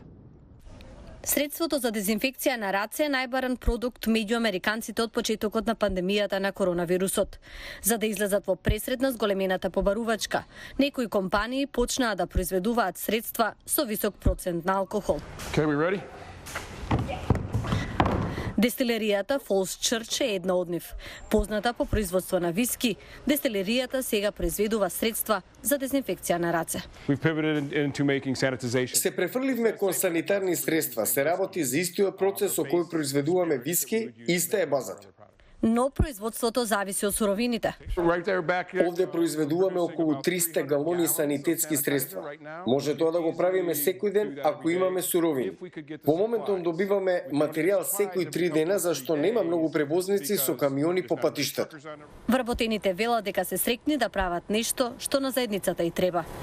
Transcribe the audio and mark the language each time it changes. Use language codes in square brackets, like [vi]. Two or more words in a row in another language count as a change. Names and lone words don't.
[mk] Средството за дезинфекција на раце е најбаран продукт меѓу американците од почетокот на пандемијата на коронавирусот. За да излезат во пресред на зголемената побарувачка, некои компании почнаа да произведуваат средства со висок процент на алкохол. [en] Okay, we ready? [mk] Дестилеријата Falls Church е една од нив. Позната по производство на виски, дестилеријата сега произведува средства за дезинфекција на раце. [en] We've pivoted into making sanitization. [mk] Се префрлivме кон санитарни средства, се работи за истиот процес со кој произведуваме виски, иста е базата. Но производството зависи од суровините. [en] Right there back here. [mk] Овде произведуваме околу 300 галони санитетски средства. Може тоа да го правиме секој ден ако имаме суровини. Во моментот добиваме материјал секој 3 дена зашто нема многу превозници со камиони по патиштата. Вработените велат дека се срекни да прават нешто што на заедницата и треба.